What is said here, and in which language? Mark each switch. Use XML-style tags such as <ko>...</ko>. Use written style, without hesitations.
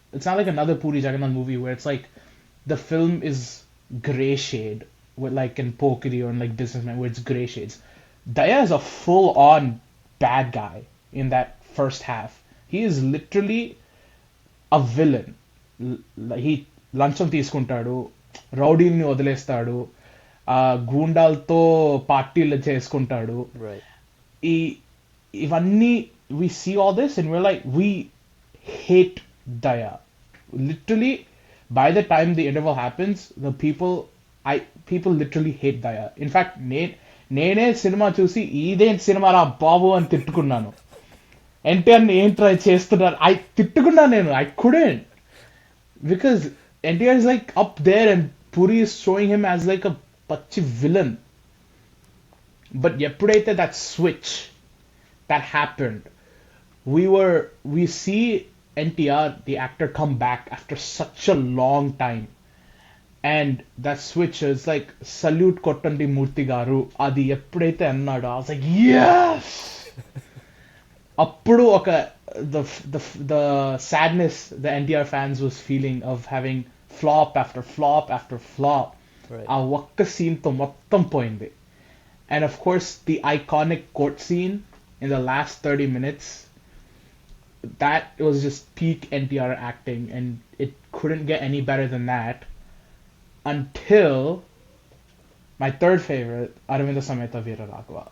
<en>It's not like another Puri Jagannath movie where it's like the film is gray shade, with like in Pokeri or in like Businessman where it's gray shades. Daya is a full on bad guy in that first half. He is literally a villain. He</en> <te>లంచం తీసుకుంటాడు, రౌడీల్ని వదిలేస్తాడు, గూండాలతో పార్టీలు చేసుకుంటాడు.</te> <en>Right.</en> <te>ఈ ఇవన్నీ</te> <en>we see all this and we're like we hate Daya. Literally, by the time the interval happens, the people literally hate Daya. In fact,</en> <te>నేనే cinema చూసి ఇదేంటి సినిమా రా బాబు అని తిట్టుకున్నాను. ఎన్టీఆర్ని ఏం ట్రై చేస్తున్నారు</te> <en>I</en> <te>తిట్టుకున్నాను నేను.</te> <en>I couldn't because NTR is like up there and Puri is showing him as like a pachi villain. But</en> <te>ఎప్పుడైతే</te> <en>that switch that happened, we see NTR the actor come back after such a long time, and that switch is like salute</en> <te>kottandi Murthy garu adi ఎప్పుడైతే అన్నాడో</te> <en>I was like yes.</en> <te>అప్పుడు ఒక</te> <en>the the sadness the NTR fans was feeling of having flop after flop after flop Right.</en> <te>ఆ ఒక్క scene తో మొత్తం పోయింది.</te> <en>And of course, the iconic court scene in the last 30 minutes, that was just peak NTR acting, and it couldn't get any better than that until my third favorite, Aravinda Sameta Veera Raghava.</en>